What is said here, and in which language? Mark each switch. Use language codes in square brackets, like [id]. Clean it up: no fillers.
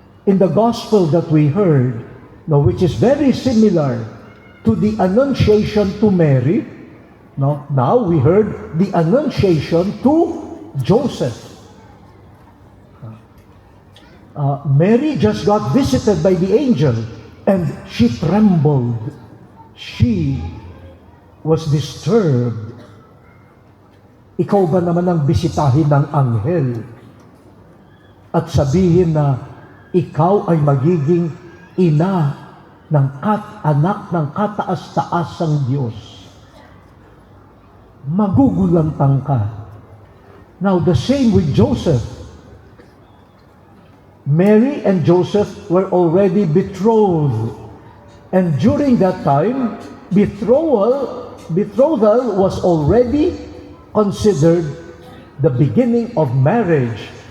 [en] In the gospel that we heard, no, which is very similar to the Annunciation to Mary, no, now we heard the Annunciation to Joseph. Mary just got visited by the angel and she trembled. She was disturbed. [tl] Ikaw ba naman ang bisitahin ng anghel at sabihin na ikaw ay magiging ina ng anak ng kataas-taasang Diyos? Magugulantang ka. [en] Now, the same with Joseph. Mary and Joseph were already betrothed. And during that time, betrothal was already considered the beginning of marriage.